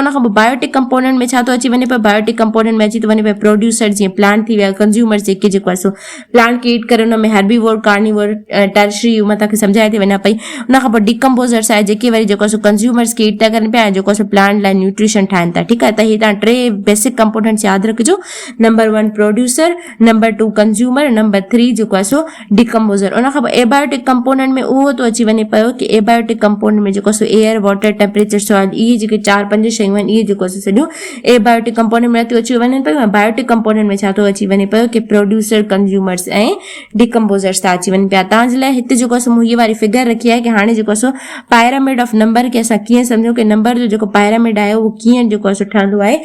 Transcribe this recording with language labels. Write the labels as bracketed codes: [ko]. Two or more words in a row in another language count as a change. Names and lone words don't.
[sd] उन खां पोइ [en] biotic component [sd] में छा थो अची वञे पियो, [en] biotic component [sd] में अची थो वञे पियो प्रोड्यूसर, जीअं प्लांट थी विया, कंज्यूमर जेके जेको आहे प्लांट खे ईट करे, हुन में [en] herbivore, carnivore, tertiary, [sd] मां तव्हांखे सम्झाए थी वञा पई। उन खां पोइ डिकम्पोज़र्स आहे, जेके वरी जेको आहे कंज्यूमर्स खे ईट था करनि पिया ऐं जेको आहे प्लांट लाइ न्यूट्रिशन ठाहिनि था, ठीकु आहे। त हीअ तव्हां टे [en] basic components [sd] यादि रखिजो। नंबर 1 प्रोड्यूसर, नंबर 2 कंज्यूमर, नंबर 3 जेको आहे डिकम्पोज़र। उन खां पोइ [en] abiotic component [sd] में उहो थो अची वञे पियो कि [en] abiotic component [sd] में जेको [en] air, water, temperature, soil, [sd] इहे जेके 4-5 शयूं आहिनि, इहे जेको सॼियूं [en] abiotic component [sd] में थियूं अची वञनि पियूं। ऐं [en] biotic component [sd] में छा थो अची वञे पियो कि प्रोड्यूसर, कंज्यूमर्स ऐं डिकम्पोज़र्स था अची वञनि पिया। तव्हांजे लाइ हिते जेको आहे मूं हीअ वारी फिगर रखी आहे कि हाणे जेको आहे [en] pyramid of number [sd] खे असां कीअं सम्झूं कि नंबर जो जेको पायरामिड आहे उहो कीअं जेको आहे ठहंदो आहे।